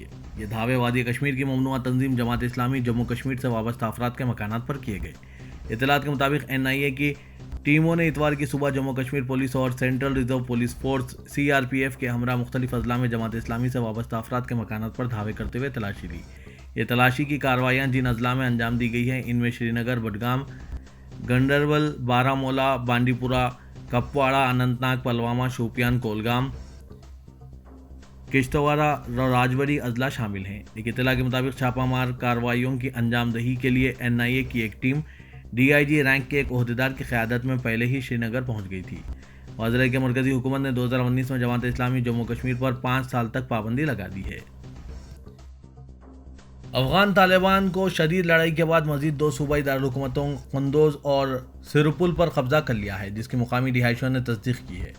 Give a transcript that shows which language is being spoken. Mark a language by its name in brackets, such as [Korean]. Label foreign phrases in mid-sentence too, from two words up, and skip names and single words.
[Urdu] یہ دھاوے وادی کشمیر کی ممنوعہ تنظیم جماعت اسلامی جموں کشمیر سے وابستہ افراد کے مکانات پر کیے گئے۔ اطلاعات کے مطابق NIA کی ٹیموں نے اتوار کی صبح جموں کشمیر پولیس اور سینٹرل ریزرو پولیس فورس CRPF کے ہمراہ مختلف اضلاع میں جماعت اسلامی سے وابستہ افراد کے مکانات پر دھاوے کرتے ہوئے تلاشی لی۔ یہ تلاشی کی کارروائیاں جن اضلاع میں انجام دی گئی ہیں ان میں شری نگر، بڈگام، گنڈربل، بارہمولہ، بانڈی پورہ، کپواڑہ، اننت ناگ، پلوامہ، شوپیان، کولگام، کشتواڑہ اور راجوری اضلاع شامل ہیں۔ ایک اطلاع کے مطابق چھاپہ مار کارروائیوں کی انجام دہی کے لیے NIA کی ایک ٹیم DIG رینک کے ایک عہدیدار کی قیادت میں پہلے ہی شری نگر پہنچ گئی تھی۔ واضح ہے کہ مرکزی حکومت نے 2019 میں جماعت اسلامی جموں کشمیر پر 5 سال تک پابندی لگا دی ہے۔ افغان طالبان کو شدید لڑائی کے بعد مزید 2 صوبائی دارالحکومتوں قندوز اور سرپل پر قبضہ کر لیا ہے، جس کی مقامی رہائشیوں نے تصدیق کی ہے۔